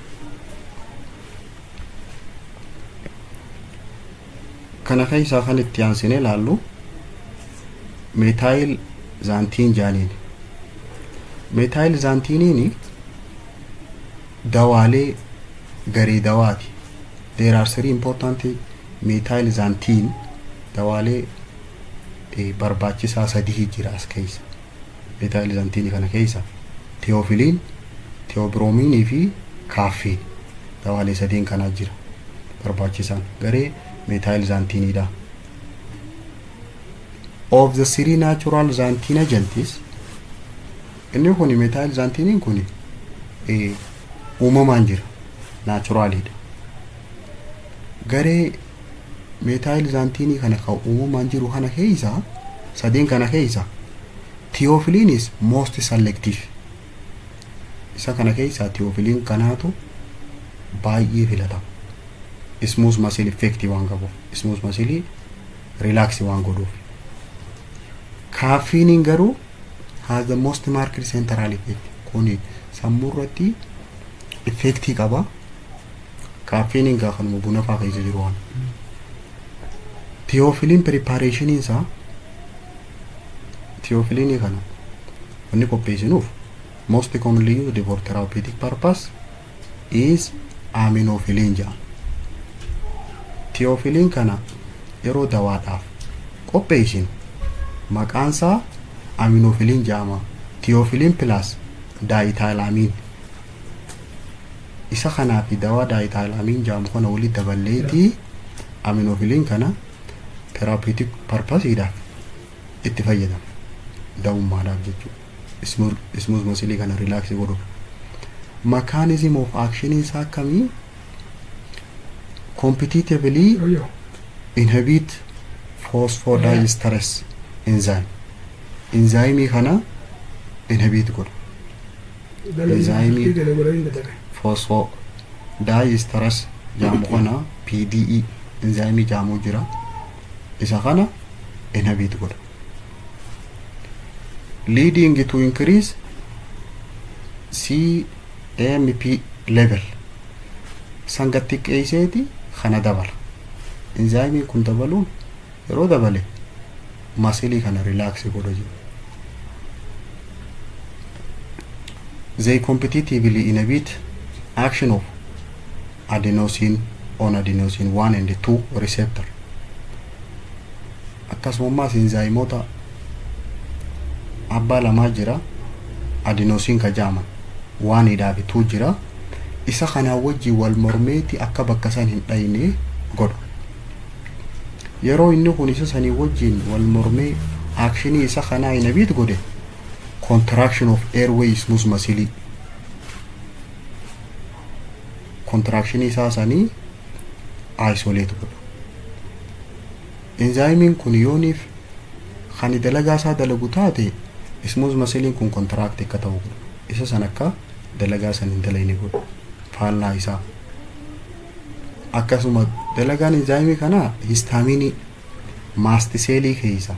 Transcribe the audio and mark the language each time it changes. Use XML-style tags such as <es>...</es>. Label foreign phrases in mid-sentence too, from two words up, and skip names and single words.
<om>Kana keessaa kan itti aansinee ilaallu</om> <en>methyl xanthine</en> <om>jaaniin.</om> <en>Methyl xanthine</en> <om>dawaalee garii dawaati.</om> <en>There are three important methyl xanthine</en> <om>dawaalee barbaachisaa sadii jira as keessa.</om> <en>Methyl xanthine</en> <om>kana keessa theophylline, theobromine fi caffeine dawaalee sadiin kana jira barbaachisaan garee</om> <en>methyl xanthine</en> <om>dha.</om> <en>Of the three natural xanthine agents,</en> <om>inni kun</om> <en>methyl xanthine</en> <om>kun uumamaan jira, naturalidha. Garee</om> <en>methyl xanthine</en> <om>kana kan uumamaan jiru kana keessa sadeen kana keessa</om> <en>theophylline is most selective.</en> <om>Isa kana keessa theophylline kanaatu baay'ee filatama.</om> <en>Smooth muscle effect</en> <om>waan qabu,</om> <en>smooth muscle relax</en> <om>waan godhuuf.</om> <en>Caffeine</en> <om>garuu</om> <en>has the most marked central effect.</en> <om>Kuni sammuu irratti effect qaba. Caffeine kanuma buna fa'aa keessa jiru waan.</om> <en>Theophylline preparation isaa theophylline</en> <om>kana wanni qopheessinuuf</om> <en>most commonly used for therapeutic purpose is aminophylline jedhama.</en> <om>Theophylline kana yeroo dawaadhaaf qopheessinu maqaan isaa aminophylline jedhama.</om> <en>Theophylline plus diethylamine.</en> <om>Isa kanaa fi dawaa diethylamine jedhamu kana walitti daballeetii aminophylline kana</om> <en>therapeutic purpose</en> <om>itti fayyadama. Dawummaadhaaf jechuudha.</om> <en>Smooth muscle</en> <om>kana relax godhuuf.</om> <en>Mechanism of action</en> <om>isaa akkamii?</om> <en>Competitively inhibit phosphodiesterase enzyme.</en> <om>Enzyme kana inhibit godha.</om> <en>Enzyme phosphodiesterase</en> <om>jedhamu kana</om> <en>PDE enzyme</en> <om>jedhamu jira. Isa kana inhibit godha.</om> <en>Leading to increase CMP level.</en> <om>Sangatti qeeseeti kana dabala. Enzyme kun dabaluun yeroo dabale muscle kana relax godha jiru.</om> <en>They competitively inhibit action of adenosine on adenosine 1 and 2 receptor.</en> <om>Akkasumas enzymoota abbaa lamaa jira. Adenosine ka jaaman 1 dhaa fi 2 jira. Isa kana wajjin wal mormeeti akka bakka san hin dhayne godha. Yeroo inni kun isa sanii wajjin wal mormee action isa kana inhibit godhe</om> <en>contraction of airway smooth muscle.</en> <om>Contraction isaa sanii isolate godha. Enzyme kun yooniif kan dalagaa isaa dalagu taate</om> <en>smooth muscle</en> <om>kun contract akka ta'u godha. Isa san akka dalagaa san hin dalayne godha. Faallaa isaa. Akkasuma dalagaan enzyme kana</om> <en>histamine mast cell</en> <om>keessa.</om>